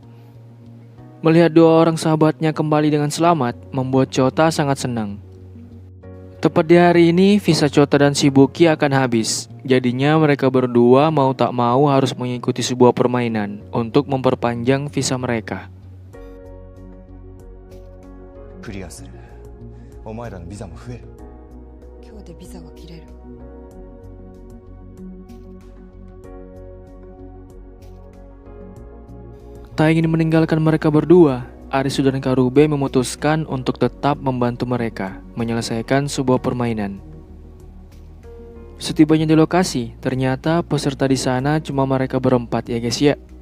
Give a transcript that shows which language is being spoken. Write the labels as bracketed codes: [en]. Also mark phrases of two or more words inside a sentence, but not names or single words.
[id] Melihat 2 orang sahabatnya kembali dengan selamat, membuat Chota sangat senang. Tepat di hari ini, visa Chota dan Shibuki akan habis. Jadinya mereka berdua mau tak mau harus mengikuti sebuah permainan untuk memperpanjang visa mereka. [ja] クリアする。お前らのビザも増える。今日でビザが切れる。 [id] Tak ingin meninggalkan mereka berdua, Arisu dan Karube memutuskan untuk tetap membantu mereka menyelesaikan sebuah permainan. Setibanya di lokasi, ternyata peserta di sana cuma mereka berempat ya guys ya.